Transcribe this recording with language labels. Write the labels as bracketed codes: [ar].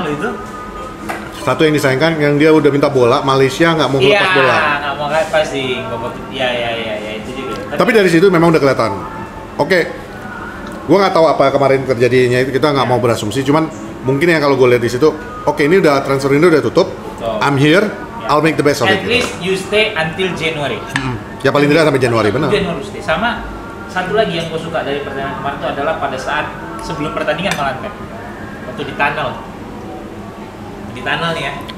[id] Kelihatan loh itu. satu yang disayangkan yang dia udah minta bola, Malaysia nggak mau lepas bola. Iya, nggak mau lepas sih, ya itu juga. Tapi dari situ memang udah kelihatan. Oke, gue nggak tahu apa kemarin terjadinya itu, kita nggak mau berasumsi. Cuman mungkin yang kalau gue lihat di situ, oke ini udah transfer window udah tutup. Betul. [en] I'm here, I'll make the best of At it. least you stay until January. [id] Ya paling tidak sampai Januari, benar. Januari stay. Sama satu lagi yang gue suka dari pertandingan kemarin itu adalah pada saat sebelum pertandingan malah kan, waktu di tunnel nih ya.